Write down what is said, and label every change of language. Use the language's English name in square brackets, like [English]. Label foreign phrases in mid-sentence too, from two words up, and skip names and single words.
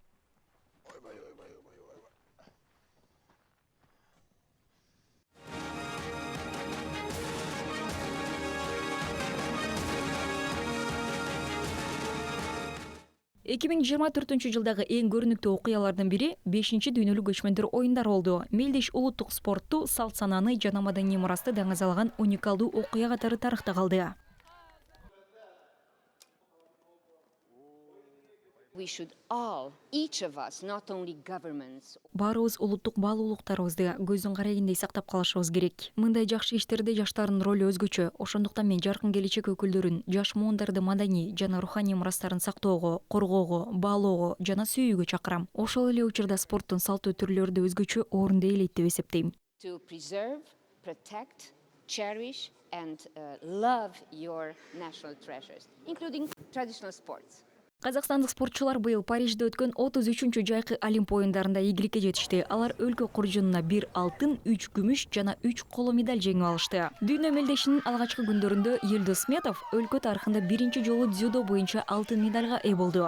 [Kyrgyz] 2024 жылдагы эң көрүнүктүү окуялардын бири 5-чи дүйнөлүк көчмөндөр оюндары болду. Мелдеш улуттук спортту, салт санааны жана маданий мурасты даңазалаган уникалдуу окуя катары тарыхта калды. [English] We should all, each of us, not only governments. [Kyrgyz] Баарыбыз улуттук баалуулуктарыбызды көздүн карайгиндей сактап калышыбыз керек. Мындай жакшы иштерде жаштардын ролу өзгөчө. Ошондуктан мен жаркын келечек өкүлдөрүн жаш муундарды маданий жана руханий мурастарын сактоого, коргоого, баалоого жана сүйүүгө чакырам. Ошол эле учурда спорттун салттуу түрлөрү да өзгөчө орунду ээлейт деп эсептейм. [English] To preserve, protect, cherish and love your national treasures, including traditional sports. [Kyrgyz] Казакстандык спортчулар быйыл Парижде өткөн 33-чү жайкы Олимп оюндарында ийгиликке жетишти. Алар өлкө куржунуна 1 алтын, 3 күмүш жана 3 коло медаль жеңип алышты. Дүйнө мелдешинин алгачкы күндөрүндө Елдос Сметов өлкө тарыхында биринчи жолу дзюдо боюнча алтын медальга ээ болду.